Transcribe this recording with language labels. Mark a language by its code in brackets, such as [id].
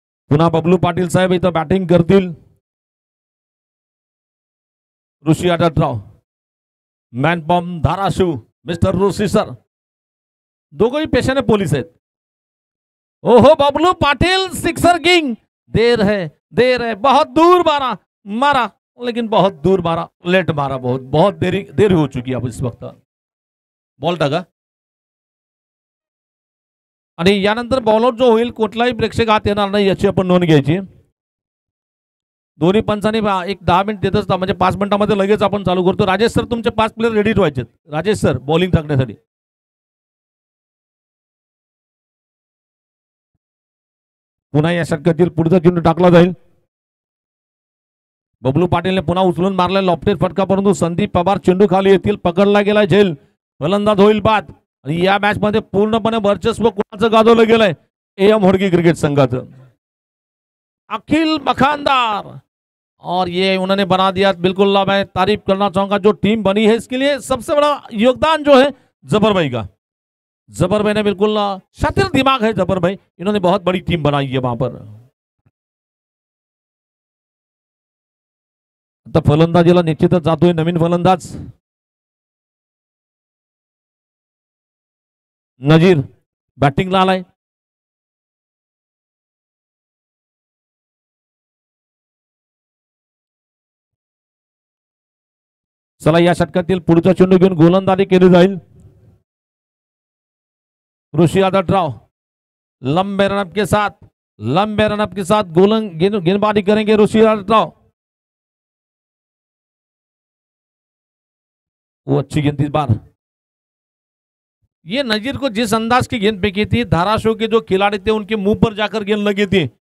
[mr] पुन्हा बबलू पाटील साहेब इथं बॅटिंग करतील. ऋषी Yadavrao man bomb Dharashiv mister ऋषी सर दोघंही पेशाने पोलीस आहेत. [hi] ओहो बबलू पाटिल सिक्सर किंग. देर है बहुत दूर मारा लेकिन बहुत दूर मारा, लेट मारा, बहुत बहुत देरी हो चुकी अब इस वक्त. [mr] बॉल टाका. आणि यानंतर बॉलआउट जो होईल कुठलाही प्रेक्षक आत येणार नाही याची आपण नोंद घ्यायची. दोन्ही पंचांनी एक 10 मिनिट देतच म्हणजे 5 मिनिटांमध्ये लगेच आपण चालू करतो. राजेश सर तुमचे 5 प्लेयर रेडी ठेवायचे. राजेश सर बॉलिंग टाकण्यासाठी. पुन्हा या षटकातील पुढचा चेंडू टाकला जाईल. बबलू पाटीलने पुन्हा उचलून मारला लॉफ्टेड फटका, परंतु संदीप पवार चेंडू खाली येतील, पकडला गेला झेल. फलंदाज होईल बाद. आणि या मॅच मध्ये पूर्णपणे वर्चस्व कोणाचं गाजवलं गेलंय? AM होडगी क्रिकेट संघाचं. [hi] अखिल मखानदार, और ये उन्होंने बना दिया. बिल्कुल मैं तारीफ करना चाहूंगा जो टीम बनी है इसके लिए. सबसे बड़ा योगदान जो है जबर भाई का. जबर भाई ने बिल्कुल शातिर दिमाग है जबर भाई, इन्होंने बहुत बड़ी टीम बनाई है वहां पर. [mr] आता फलंदाजीला निश्चितच जातोय नवीन फलंदाज नजीर. बॅटिंगला आलाय. चला या षटकातील पुढचा चेंडू घेऊन गोलंदाजी केली जाईल. [hi] ऋषी आदतराव लंबे रनअप के साथ गेंदबाजी करेंगे ऋषि आदतराव. वो अच्छी गेंद इस बार. ये नजीर को जिस अंदाज की गेंद फेंकी थी, धाराशिव के जो खिलाड़ी थे उनके मुंह पर जाकर गेंद लगी थी.